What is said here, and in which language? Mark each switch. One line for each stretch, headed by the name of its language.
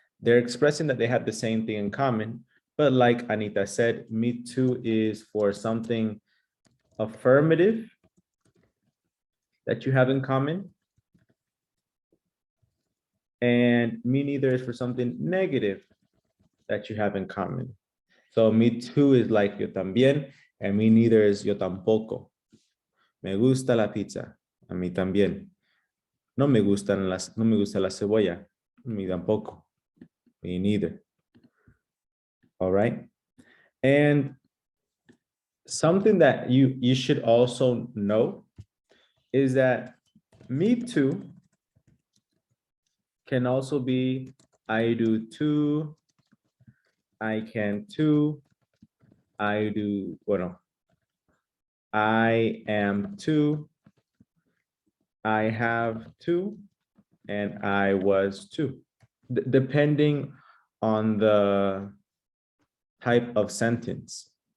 English: They're expressing that they have the same thing in common, but like Anita said, me too is for something affirmative that you have in common. And me neither is for something negative that you have in common. So me too is like
Spanish: yo también,
English: and me neither is
Spanish: yo tampoco. Me gusta la pizza, a mí también. No me gusta la cebolla, a mí tampoco.
English: Me neither. All right. And something that you should also know is that me too can also be I do too, I can too, I do, bueno, I am too, I have too, and I was too, depending on the type of sentence.